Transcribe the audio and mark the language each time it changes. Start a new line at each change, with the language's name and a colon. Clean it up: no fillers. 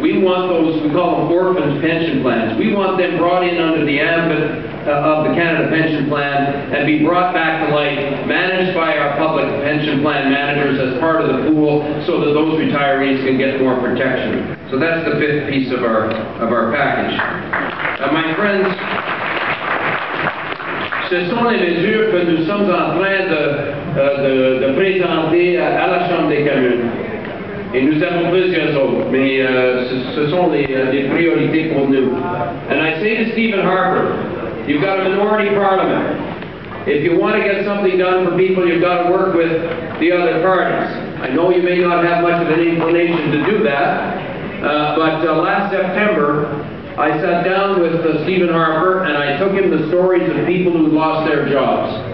English: We want those, we call them orphaned pension plans. We want them brought in under the ambit of the Canada Pension Plan and be brought back to life, managed by our public pension plan managers as part of the pool so that those retirees can get more protection. So that's the fifth piece of our package. My friends,
French: ce sont les mesures que nous sommes en train de présenter à la Chambre des communes. Et nous avons plusieurs autres, mais ce sont les priorités pour nous.
English: And I say to Stephen Harper, you've got a minority parliament. If you want to get something done for people, you've got to work with the other parties. I know you may not have much of an inclination to do that, but last September, I sat down with Stephen Harper and I took him the stories of people who lost their jobs.